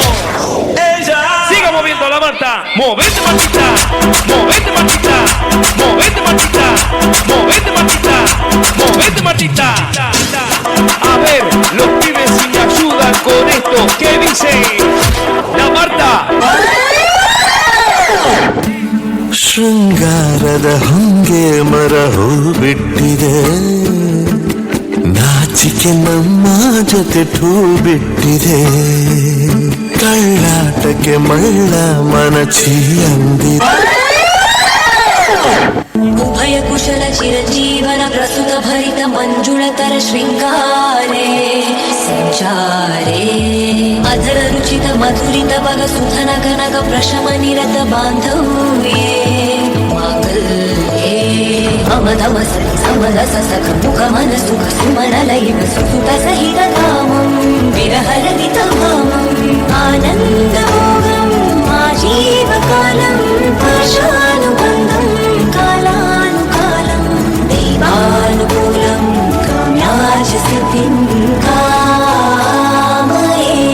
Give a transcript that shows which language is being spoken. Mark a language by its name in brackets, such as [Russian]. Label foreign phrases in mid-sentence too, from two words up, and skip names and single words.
[Spanish] Siga moviendo la Marta, movete Martita, movete Martita, movete Martita, movete Martita, movete Martita. A ver, los pibes si me ayudan con esto, ¿qué dice la Marta? [Kannada] ಶೃಂಗಾರದ ಹೊಂಗೆ ಮರ ಹೂ ಬಿಟ್ಟಿದೆ, ನಾಚಿಕೆ ನಮ್ಮ ಜೊತೆ ಠೂ ಬಿಟ್ಟಿದೆ, ಕಳ್ಳಾಟಕ್ಕೆ ಮಳ್ಳ ಮನಚಿ ಅಂದಿದೆ. ಉಭಯ ಕುಶಲ ಚಿರಜೀವನ ಪ್ರಸುತ ಭರಿತ ಮಂಜುಳತರ ಶೃಂಗಾರೆ ಸಂಚಾರೇ ಅಧರ ರುಚಿತ ಮಧುರಿತ ಬಗ ಸುಧನ ಕನಕ ಪ್ರಶಮ ನಿರತ ಬಾಂಧವ್ಯೇ ಮಾಂಗಲ್ಯೇ ಅಮಧಮ ಸಮದ ಸಸಕ ಮುಖ ಮನ ಸುಖ ಸುಮನ ಲೈವ ಸುಸುತ ಸಹಿತ ಕಾಮಂ ವಿರಹರಹಿತ ಭಾಮಂ ಆನಂದ ಮೋಗಂ ಆಜೀವ ಕಾಲಂ ಪಾಶಾನುಬಂಧಂ ಕಾಲಾನುಕಾಲಂ ದೈವಾನುಕೂಲಂ ಕಾಮ್ಯಾಚ ಸಿದ್ಧಿಂ ಕಾಮಯೇ.